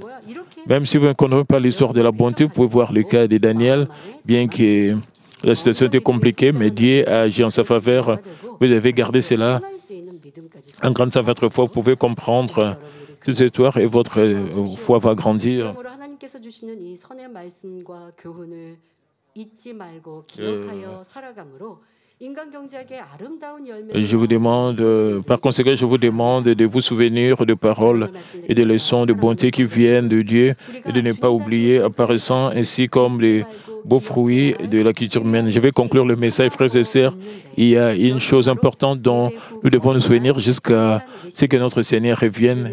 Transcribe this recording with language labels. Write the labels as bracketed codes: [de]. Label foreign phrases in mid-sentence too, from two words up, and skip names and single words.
[fr] Même si vous ne connaissez pas l'histoire de la bonté, vous pouvez voir le cas de Daniel, bien que la situation était compliquée, mais Dieu a agi en sa faveur. Vous devez garder cela. En grandissant votre foi, vous pouvez comprendre toute cette histoire et votre foi va grandir. [ko] 그러므로 하나님께서 주시는 이 선의 말씀과 교훈을 잊지 말고 기억하여 살아감으로 인간 경제학의 아름다운 열매를 [fr] Je vous demande, par conséquent, je vous demande de vous souvenir de paroles et des leçons de bonté qui viennent de Dieu et de ne pas oublier, apparaissant ainsi comme les beaux fruits de la culture humaine. Je vais conclure le message, frères et sœurs. Il y a une chose importante dont nous devons nous souvenir jusqu'à ce que notre Seigneur revienne.